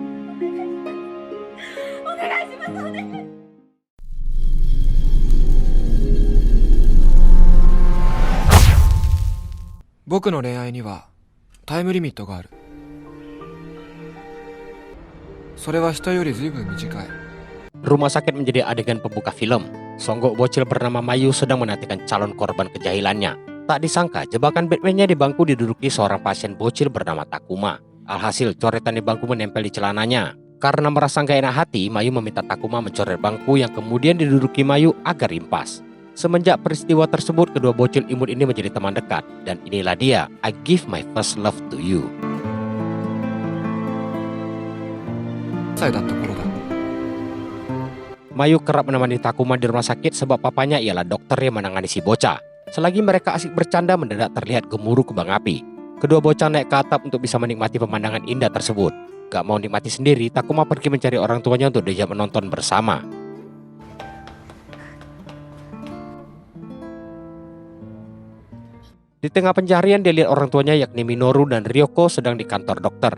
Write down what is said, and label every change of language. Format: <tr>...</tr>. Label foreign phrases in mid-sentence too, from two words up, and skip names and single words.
<ja>お願いします。お願いします。僕の恋愛にはタイムリミットがある。それは人より随分短い。</ja> <id>Rumah sakit menjadi adegan pembuka film. Songgok bocil bernama Mayu sedang menantikan calon korban kejahilannya. Tak disangka, jebakan Batman-nya di bangku diduduki seorang pasien bocil bernama Takuma. Alhasil, coretan di bangku menempel di celananya. Karena merasa gak enak hati, Mayu meminta Takuma mencoret bangku yang kemudian diduduki Mayu agar rimpas. Semenjak peristiwa tersebut, kedua bocil imut ini menjadi teman dekat. Dan inilah dia, I Give My First Love to You.</id> <ja>歳だった頃だ。</ja> <id>Mayu kerap menemani Takuma di rumah sakit sebab papanya ialah dokter yang menangani si bocah. Selagi mereka asik bercanda, mendadak terlihat gemuruh kembang api. Kedua bocah naik ke atap untuk bisa menikmati pemandangan indah tersebut. Gak mau nikmati sendiri, Takuma pergi mencari orang tuanya untuk diajak menonton bersama. Di tengah pencarian, dia lihat orang tuanya yakni Minoru dan Ryoko sedang di kantor dokter.</id>